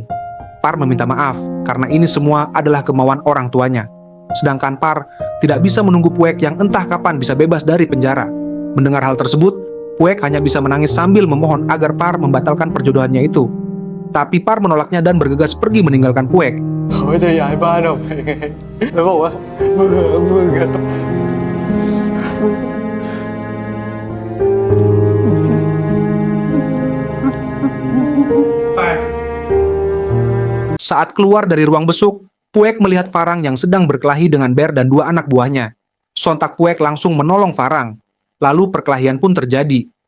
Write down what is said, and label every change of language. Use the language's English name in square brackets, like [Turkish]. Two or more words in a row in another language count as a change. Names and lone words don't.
[Indonesian] Par meminta maaf karena ini semua adalah kemauan orang tuanya. Sedangkan Par tidak bisa menunggu Puek yang entah kapan bisa bebas dari penjara. Mendengar hal tersebut, Puek hanya bisa menangis sambil memohon agar Par membatalkan perjodohannya itu. Tapi Par menolaknya dan bergegas pergi meninggalkan Puek. [Thai] เขาจะย้ายบ้านออกไปไงแล้วบอกว่ามึงอะต้อง [Indonesian] Saat keluar dari ruang besuk, Puek melihat Farang yang sedang berkelahi dengan Bear dan 2 anak buahnya. Sontak Puek langsung menolong Farang. Lalu perkelahian pun terjadi.